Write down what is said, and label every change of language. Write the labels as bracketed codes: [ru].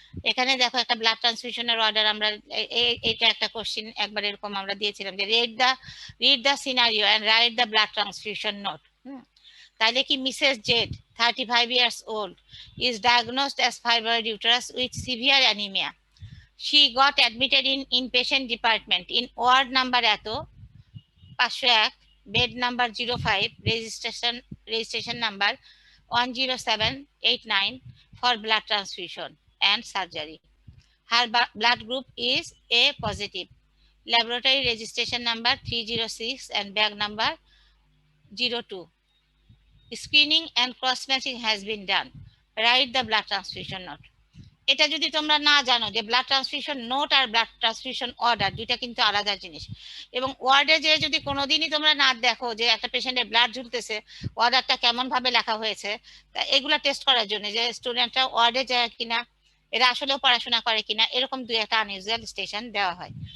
[bn] এখানে দেখো একটা ব্লাড ট্রান্সফিউশনের অর্ডার, আমরা এটা একটা কোশ্চিন একবার এরকম আমরা দিয়েছিলাম যে [en] Read the scenario and write the blood transfusion note. [bn] তাইলে কি [en] Mrs Z 35 years old is diagnosed as fibroid uterus with severe anemia. She got admitted in inpatient department in ward number এত 501, bed number 05, registration number 10789 for blood transfusion and surgery. Her blood group is A positive. Laboratory registration number 306 and bag number 02. Screening and cross-matching has been done. Write the blood transfusion note. [bn] এটা যদি তোমরা না জানো যে blood transfusion note আর blood transfusion order দুইটা কিন্তু আলাদা জিনিস, এবং ওয়ার্ডে যে যদি কোনোদিনই তোমরা না দেখো যে একটা পেশেন্টের ব্লাড ঝুলতেছে, অর্ডারটা কেমন ভাবে লেখা হয়েছে, তা এগুলা টেস্ট করার জন্য যে স্টুডেন্টরা ওয়ার্ডে যায় কিনা, এরা আসলেও পড়াশোনা করে কিনা, এরকম 2-1টা আনইউজুয়াল স্টেশন দেওয়া হয়।